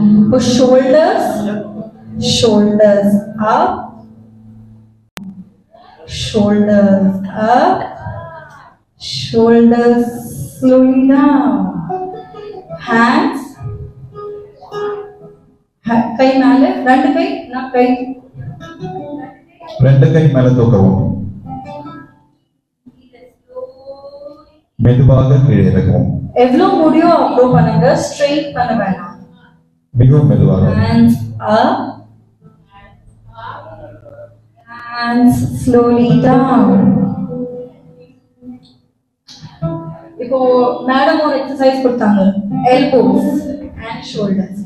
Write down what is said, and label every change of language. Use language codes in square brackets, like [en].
[en] Push shoulders, shoulders up, shoulders up, shoulders slowly down, hands, [ta] கை மேல, ரெண்டு கை, நான் கை, ரெண்டு கை மேல தூக்கவும், மெதுவாக கீழே இறக்கவும். எவ்வளவு முடியும் அவ்வளோ பண்ணுங்க, ஸ்ட்ரெயிட் பண்ண வேணாம். மிகவும் மெதுவாக. [en] Hands up, hands slowly down. [ta] இப்போ மேடம் ஒரு எக்ஸசைஸ் கொடுத்தாங்க, elbows and shoulders.